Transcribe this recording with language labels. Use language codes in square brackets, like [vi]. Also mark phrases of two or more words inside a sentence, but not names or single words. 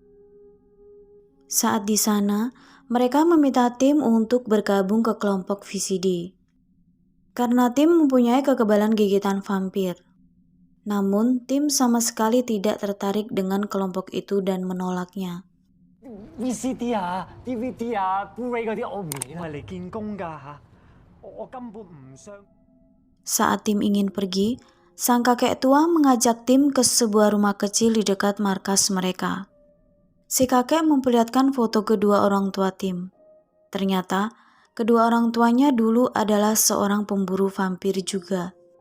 [id] Saat di sana, mereka meminta Tim untuk bergabung ke kelompok VCD. Karena Tim mempunyai kekebalan gigitan vampir. Namun, Tim sama sekali tidak tertarik dengan kelompok itu dan menolaknya. [yue] VCD 啊、DVD 啊、Blu-ray 嗰啲我唔理啦，我係嚟見工㗎嚇，我根本唔相。 [id] Saat Tim ingin pergi, sang kakek tua mengajak Tim ke sebuah rumah kecil di dekat markas mereka. Si kakek memperlihatkan foto kedua orang tua Tim. Ternyata, kedua orang tuanya dulu adalah seorang pemburu vampir juga.